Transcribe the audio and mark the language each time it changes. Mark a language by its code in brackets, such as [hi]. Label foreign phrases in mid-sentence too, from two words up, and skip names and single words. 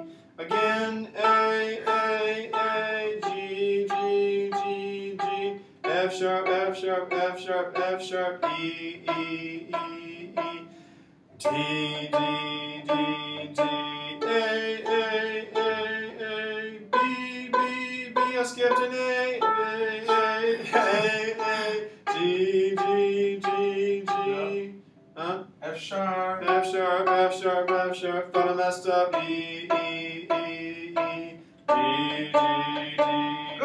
[en] Again, A, G, G, G, G, F sharp, F sharp, F sharp, F sharp, E, E, E, E. D, D, D, D, A, B, B, B, I skipped an A, G, G, G, G, F sharp. F sharp, F sharp, F sharp, thought I messed up, E, E, E, E, D, D, D.